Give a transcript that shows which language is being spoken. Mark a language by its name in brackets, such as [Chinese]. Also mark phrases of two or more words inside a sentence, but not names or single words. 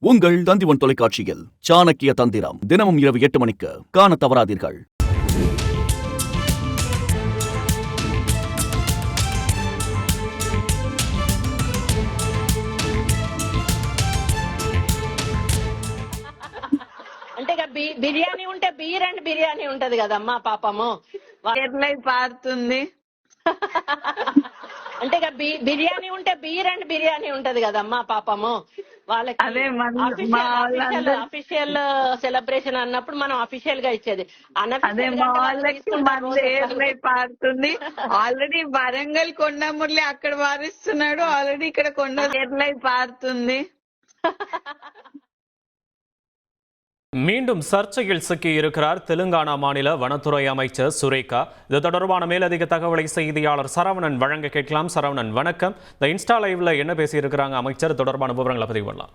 [Tamil] உங்கள் தந்திவன் தொலைக்காட்சியில் சாணக்கிய தந்திரம் தினமும் இரவு 8 மணிக்கு காண தவறாதீர்கள். [Telugu] అంటే బిర్యానీ ఉంటే [English] beer and [Telugu] బిర్యానీ ఉంటది కదమ్మా పాపము పారుతుంది. అంటే బిర్యానీ ఉంటే [English] beer and [Telugu] బిర్యానీ ఉంటది కదమ్మా పాపము వాళ్ళకి. అదే [English] official celebration [Telugu] అన్నప్పుడు మనం అఫీషియల్ గా ఇచ్చేది. అదే మా వాళ్ళకి పారుతుంది. ఆల్రెడీ వరంగల్ కొండమురళి అక్కడ పారిస్తున్నాడు, ఆల్రెడీ ఇక్కడ కొండ ఎర్లై పారుతుంది. [Tamil] மீண்டும் சர்ச்சையில் சிக்கியிருக்கிறார் தெலுங்கானா மாநில வனத்துறை அமைச்சர் சுரேகா. இது தொடர்பான மேலதிக தகவலை செய்தியாளர் சரவணன் வழங்க கேட்கலாம். சரவணன் வணக்கம். இந்த இன்ஸ்டா லைவ்ல என்ன பேசியிருக்கிறாங்க அமைச்சர், தொடர்பான விவரங்களை பதிவு பண்ணலாம்.